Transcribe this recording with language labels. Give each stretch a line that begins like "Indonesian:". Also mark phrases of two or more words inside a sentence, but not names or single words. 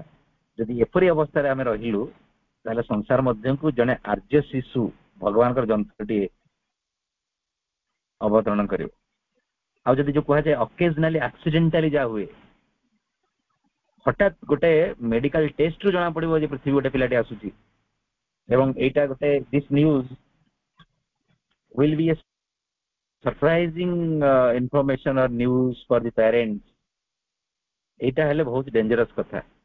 Odia: ଯଦି ଏପରି ଅବସ୍ଥାରେ ଆମେ ରହିଲୁ ତାହେଲେ ସଂସାର ମଧ୍ୟକୁ ଜଣେ ଆର୍ଯ୍ୟ ଶିଶୁ ଭଗବାନଙ୍କର ଯନ୍ତ୍ରଟିଏ ଅବତରଣ କରିବ। ଆଉ ଯଦି ଯୋଉ କୁହାଯାଏ
English: occasionally accidentally
Odia: ଯାହା ହୁଏ, ହଠାତ୍ ଗୋଟେ
English: medical testରୁ
Odia: ଜଣା ପଡିବ ଯେ ପୃଥିବୀ ଗୋଟେ ପିଲାଟି ଆସୁଛି ଏବଂ ଏଇଟା ଗୋଟେ
English: this news will be a surprising information or news for the parents,
Odia: ଏଇଟା ହେଲେ ବହୁତ ଡେଞ୍ଜରସ୍ କଥା।